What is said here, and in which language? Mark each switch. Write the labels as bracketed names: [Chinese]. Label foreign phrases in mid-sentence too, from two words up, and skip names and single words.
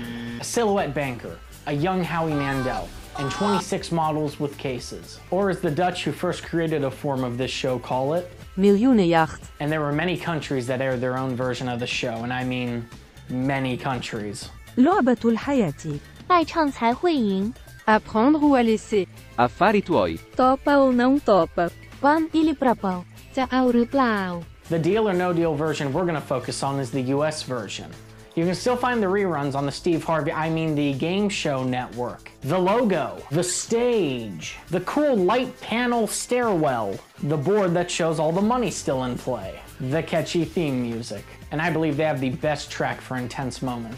[English] A silhouette banker, a young Howie Mandel, and 26 models with cases. Or as the Dutch who first created a form of this show call it, [Dutch] Miljoenenjacht. [English] And there were many countries that aired their own version of the show, and I mean many countries. [Arabic] لعبة الحياة. [Chinese] 爱唱才会赢 [French] Apprendre ou à laisser. [Italian] Affari tuoi. [Portuguese] Topa ou não topa. [Russian] Пан или пропал [Thai] จะเอาหรือเปล่า [English] The Deal or No Deal version we're going to focus on is the US version. You can still find the reruns on the Steve Harvey, the Game Show Network. The logo, the stage, the cool light panel stairwell, the board that shows all the money still in play, the catchy theme music, and I believe they have the best track for intense moments.